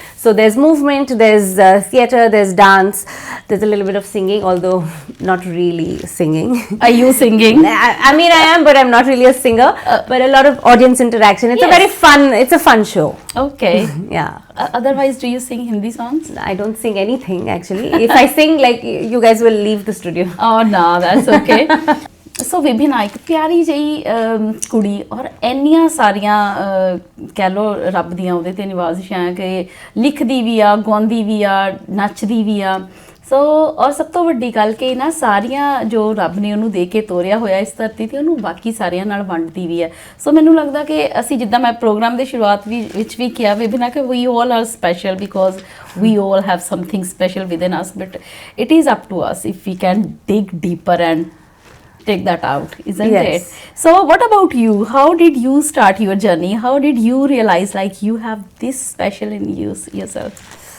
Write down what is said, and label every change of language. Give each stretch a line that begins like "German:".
English: So there's movement, there's theatre, there's dance, there's a little bit of singing, although not really singing. Are you singing? I mean, I am, but I'm not really a singer. But a lot of audience interaction. It's a fun show. Okay. Yeah. Otherwise, do you sing Hindi songs? I don't sing anything actually. If I sing, like, you guys will leave the studio. Oh no, that's okay.
Punjabi: ਸੋ ਵਿਭਿਨਾ ਇੱਕ ਪਿਆਰੀ ਜਿਹੀ ਕੁੜੀ ਔਰ ਇੰਨੀਆਂ ਸਾਰੀਆਂ ਕਹਿ ਲਓ ਰੱਬ ਦੀਆਂ ਉਹਦੇ 'ਤੇ ਨਿਵਾਜ਼ਿਸ਼ਾਂ ਕਿ ਲਿਖਦੀ ਵੀ ਆ, ਗਾਉਂਦੀ ਵੀ ਆ, ਨੱਚਦੀ ਵੀ ਆ। ਸੋ ਔਰ ਸਭ ਤੋਂ ਵੱਡੀ ਗੱਲ ਕਿ ਇਹਨਾਂ ਸਾਰੀਆਂ ਜੋ ਰੱਬ ਨੇ ਉਹਨੂੰ ਦੇ ਕੇ ਤੋਰਿਆ ਹੋਇਆ ਇਸ ਧਰਤੀ 'ਤੇ ਉਹਨੂੰ ਬਾਕੀ ਸਾਰਿਆਂ ਨਾਲ ਵੰਡਦੀ ਵੀ ਹੈ। ਸੋ ਮੈਨੂੰ ਲੱਗਦਾ ਕਿ ਅਸੀਂ ਜਿੱਦਾਂ ਮੈਂ ਪ੍ਰੋਗਰਾਮ ਦੇ ਸ਼ੁਰੂਆਤ ਵਿੱਚ ਵੀ ਕਿਹਾ ਵਿਭਿਨਾ ਕਿ
English: We all are special because we all have something special within us, but it is up to us if we can dig deeper and take that out, isn't Yes. it? So what about you? How did you start your journey? How did you realize like you have this special in yourself?